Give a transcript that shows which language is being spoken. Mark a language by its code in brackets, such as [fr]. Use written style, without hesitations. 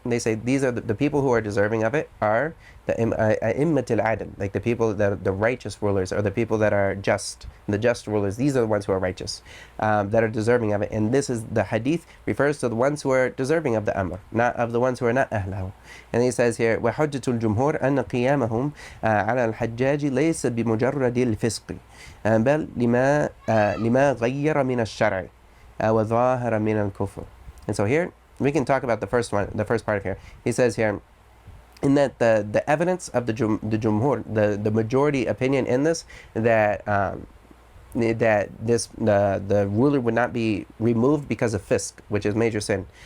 [en] And they say these are the people who are deserving of it are the immatil adl, like the people that the righteous rulers, or the people that are just, the just rulers. These are the ones who are righteous, that are deserving of it. And this is the hadith refers to the ones who are deserving of the amr, not of the ones who are not ahlahu. And he says here, [ar] وحجة الجمهور أن قيامهم على الحجاج ليس بمجرد الفسق بل لما غير من الشرع وظاهر من الكفر. [en] And so here we can talk about the first part of here. He says here, in that the evidence of the jumhur, the majority opinion in this, that the ruler would not be removed because of fisk, which is major sin.